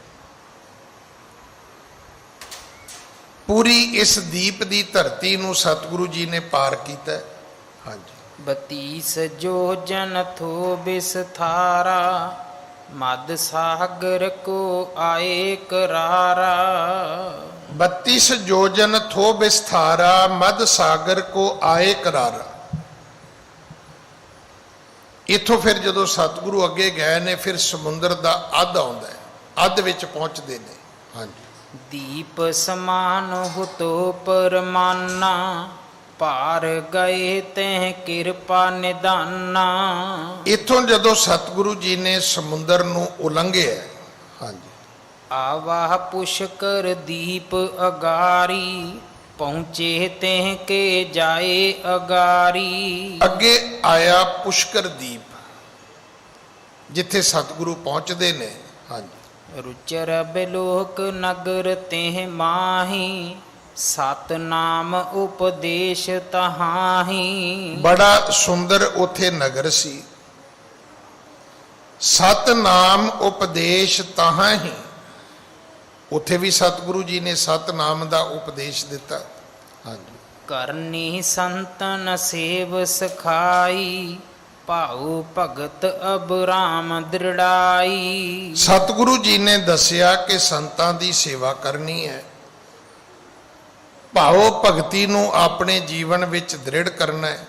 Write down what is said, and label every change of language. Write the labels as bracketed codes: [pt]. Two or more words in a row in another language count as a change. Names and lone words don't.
[pa] ਪੂਰੀ ਇਸ ਦੀਪ ਦੀ ਧਰਤੀ ਨੂੰ ਸਤਿਗੁਰੂ ਜੀ ਨੇ ਪਾਰ ਕੀਤਾ। ਹਾਂਜੀ। [bra] 32 जोजन थो बिसथारा, मद सागर को आए करारा। 32 योजन थो विस्तारा, मद सागर को आए करारा। [pa] ਇਥੋਂ ਫਿਰ ਜਦੋਂ ਸਤਗੁਰੂ ਅੱਗੇ ਗਏ ਨੇ, ਫਿਰ ਸਮੁੰਦਰ ਕਾ ਅੱਧ ਆਉਂਦਾ ਹੈ, ਅੱਧ ਵਿਚ ਪਹੁੰਚਦੇ ਨੇ। ਹਾਂ ਜੀ। [bra] दीप समान हुतो परमाना, पार गए तह कृपा निदाना। [pa] ਇਥੋਂ ਜਦੋਂ ਸਤਗੁਰੂ ਜੀ ਨੇ ਸਮੁੰਦਰ ਨੂੰ ਉਲੰਘਿਆ। ਹਾਂ ਜੀ। [bra] आवाह पुष्कर दीप अगारी, पहुँचे तेह के जाए अगारी। [pa] ਅੱਗੇ ਆਇਆ ਪੁਸ਼ਕਰ ਦੀਪ, ਜਿੱਥੇ ਸਤਗੁਰੂ ਪਹੁੰਚਦੇ ਨੇ। ਹਾਂ ਜੀ। [bra] रुचर बिलोक नगर तेह माही, सतनाम उपदेश तहाही। [pa] ਬੜਾ ਸੁੰਦਰ ਉੱਥੇ ਨਗਰ ਸੀ, [bra] सतनाम उपदेश तहाही। [pa] ਉੱਥੇ ਭੀ ਸਤਗੁਰੂ ਜੀ ਨੇ ਸਤਨਾਮ ਕਾ ਉਪਦੇਸ਼ ਦਿੱਤਾ। ਹਾਂ ਜੀ। [bra] करनी संतन सेव सखाई, भाऊ भगत अब राम दृढ़ाई। [pa] ਸਤਗੁਰੂ ਜੀ ਨੇ ਦੱਸਿਆ ਕਿ ਸੰਤਾਂ ਦੀ ਸੇਵਾ ਕਰਨੀ ਹੈ, ਭਾਵ ਭਗਤੀ ਨੂੰ ਆਪਣੇ ਜੀਵਨ ਵਿਚ ਦ੍ਰਿੜ੍ਹ ਕਰਨਾ ਹੈ।